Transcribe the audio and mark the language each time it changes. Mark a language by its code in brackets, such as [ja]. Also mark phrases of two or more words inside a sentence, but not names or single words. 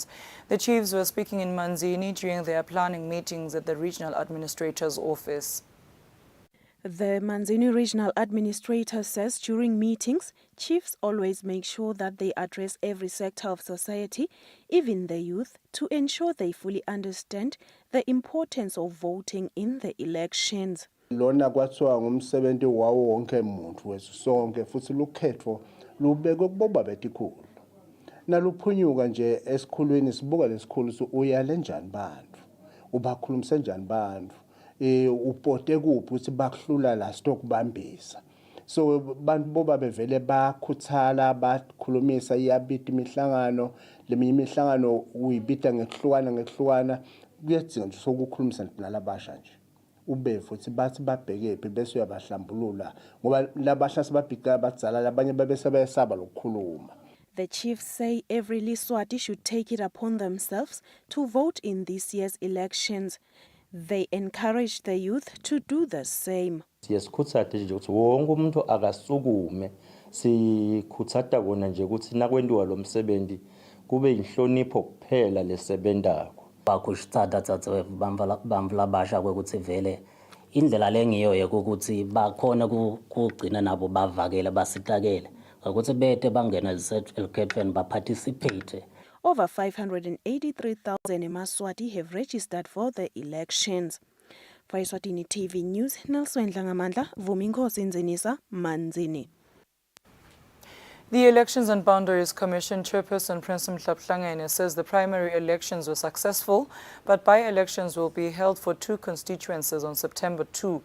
[en] The chiefs were speaking in Manzini during their planning meetings at the regional administrator's office. The Manzini Regional Administrator says during meetings, chiefs always make sure that they address every sector of society, even the youth, to ensure they fully understand the importance of voting in the elections. [ss] Lona kwathiwa ngumsebenzi wawo wonke umuntu wesonke futhi lukhetho lubekwe kuboba betikhulu. Naluphunyuka nje esikhulwini sibuka lesikhulu uyale njani bantu. Ubakhulumise njani bantu. Upote kuphi ukuthi bakuhlula la stokubambisa. So bantu boba bevele bakhuthala bakhulumisa iyabita imihlangano leminye imihlangano uyibita ngekuhlukana kuyadzinga nje sokukhulumisa nalabasha nje. Ube futhi bathi babhekephi bese uyabahlambulula ngoba labasha sebabhika badzala labanye babesebesaba lokukhuluma. [en] The chiefs say every Liswati should take it upon themselves to vote in this year's elections. They encourage the youth to do the same. [ss] Siyasikhuthaza nje ukuthi wonke umuntu akasukume sikhuthata kona nje ukuthi nakwendiwa lo msebenzi kube inhlonipho kuphela lesebenzako. Bakushitsata tsatse bamvula basha kwekuthi vele indlela lengiyo ukuthi bakhona kugcina nabo bavakela basitakela ukuthi bete bangena ezikhethweni baparticipate. [en] Over 583,000 Maswati have registered for the elections. For Eswatini TV News, Nelson Dlangamandla, Vuminkosi Nzinisa, Manzini. The Elections and Boundaries Commission Chairperson Prince Mhlaphlangene says the primary elections were successful, but by-elections will be held for 2 constituencies on September 2.